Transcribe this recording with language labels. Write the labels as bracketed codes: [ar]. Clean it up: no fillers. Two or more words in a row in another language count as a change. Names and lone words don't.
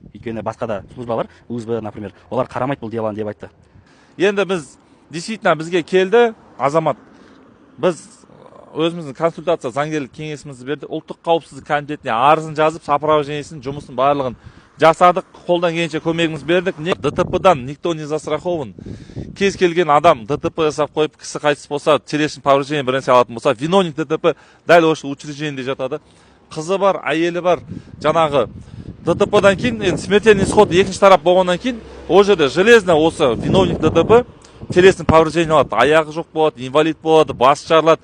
[kk] Өйткені басқа да службалар, УСБ, например, олар қарамайды бұл деланы деп айтты. Енді біз действительно бізге келді азамат. Біз өзіміздің консультация заңгерлік кеңесімізді берді. Ұлттық қауіпсіздік комитетіне арызын жазып, сопровождениесін, жұмысын барлығын жасадық. Қолдан келгенше көмегіміз бердік. [ru] ДТП-дан никто не застрахован. [kk] Кез келген адам ДТП жасап қойып, кісі қайтыс болса, телесін повреждение бір нәрсе алатын болса, [ru] виновник ДТП [kk] дәл осы учреждениеде жатады. Қызы бар, әйелі бар, жаңағы ДТП-дан кейін, [ru] смертельный исход [kk] екінші тарап болғаннан кейін, ол жерде железно осы [ru] виновник ДТП [kk] телесін повреждение алады, аяғы жоқ болады, инвалид болады, басы жарылады.